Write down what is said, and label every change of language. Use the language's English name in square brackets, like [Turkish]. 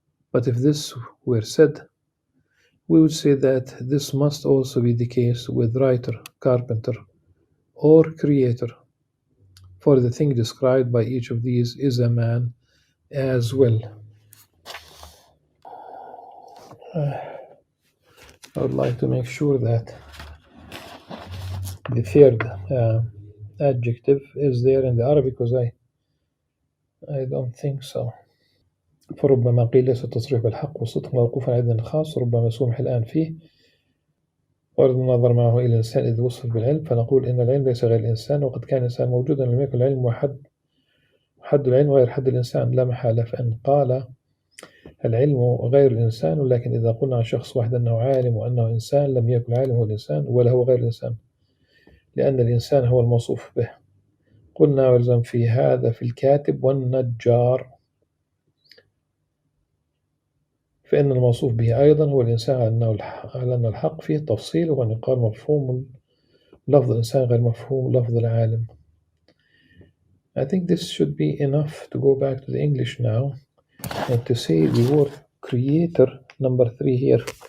[English] But if this were said, we would say that this must also be the case with writer, carpenter, or creator, for the thing described by each of these is a man as well. I would like to make sure that the third adjective is there in the Arabic, because I don't think so. [Arabic] فربما قيل ليس التصريح بالحق والصدق موقوفا على عدد خاص، ربما سمح الآن فيه ورد النظر معه إلى الإنسان إذ وصف بالعلم، فنقول إن العلم ليس غير الإنسان، وقد كان الإنسان موجودا لم يكن العلم حد العلم غير حد الإنسان لا محالة. فإن قال العلم غير الإنسان، ولكن إذا قلنا عن شخص واحد أنه عالم وأنه إنسان لم يكن العالم هو الإنسان ولا هو غير الإنسان، لأن الإنسان هو الموصوف به. قلنا ويلزم في هذا في الكاتب والنجار، فإن الموصوف به أيضا هو الإنسان على أن الحق فيه تفصيل، وأن يقال مفهوم لفظ الإنسان غير مفهوم لفظ العالم. [English] I think this should be enough to go back to the English now and to say the word creator, number 3 here.